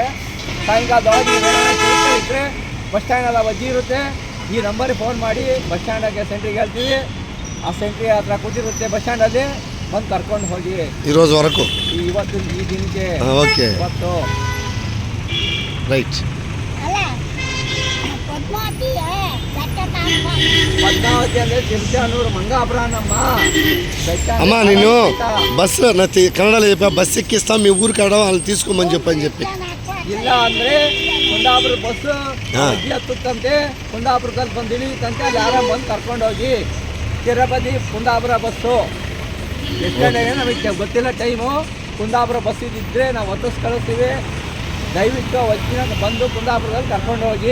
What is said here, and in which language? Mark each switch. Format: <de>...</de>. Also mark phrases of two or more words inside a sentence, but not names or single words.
<kn>ಸಾಯಂಕಾಲದೊಳಗೆ ನೀವೇನೋ ಇದ್ದರೆ ಬಸ್ ಸ್ಟ್ಯಾಂಡಲ್ಲಿ ಅಜ್ಜಿ ಇರುತ್ತೆ. ಈ ನಂಬರಿಗೆ ಫೋನ್ ಮಾಡಿ ಬಸ್ ಸ್ಟ್ಯಾಂಡಾಗೆ ಸೆಂಟ್ರಿಗೆ ಹೇಳ್ತೀವಿ. ಆ ಸೆಂಟ್ರಿಗೆ ಹತ್ರ ಕೂತಿರುತ್ತೆ ಬಸ್ ಸ್ಟ್ಯಾಂಡಲ್ಲಿ, ಬಂದು ಕರ್ಕೊಂಡು ಹೋಗಿ. ಈರೋಜುವರೆಗೂ ಇವತ್ತು ಈ ದಿನಕ್ಕೆ ಓಕೆ ಇವತ್ತು ರೈಟ್.</kn> <te>పద్మావతి</te> <kn>ಅಂದರೆ</kn> <te>తిరుచానూరు మంగాపురం అమ్మ నేను బస్సు కన్నడలో చెప్పా బస్సు ఎక్కిస్తాం మీ ఊరు కాడ వాళ్ళని తీసుకోమని చెప్పని చెప్పి.</te> <kn>ಇಲ್ಲ ಅಂದರೆ ಕುಂದಾಪುರ ಬಸ್ಸು ಅಜ್ಜಿ ಹತ್ತುತ್ತಂತೆ, ಕುಂದಾಪುರದಲ್ಲಿ ಬಂದು ಇಳಿಯುತ್ತಂತೆ. ಅಲ್ಲಿ ಯಾರ ಬಂದು ಕರ್ಕೊಂಡೋಗಿ ತಿರುಪತಿ ಕುಂದಾಪುರ ಬಸ್ಸು ಎಷ್ಟು ಗಂಟೆಗೆ ನಮಗೆ ಗೊತ್ತಿಲ್ಲ ಟೈಮು. ಕುಂದಾಪುರ ಬಸ್ ಇದ್ದಿದ್ರೆ ನಾವು ಹತ್ತಿಸಿ ಕಳಿಸ್ತೀವಿ. ದಯವಿಟ್ಟು ಅಜ್ಜಿನ ಬಂದು ಕುಂದಾಪುರದಲ್ಲಿ ಕರ್ಕೊಂಡು ಹೋಗಿ.</kn>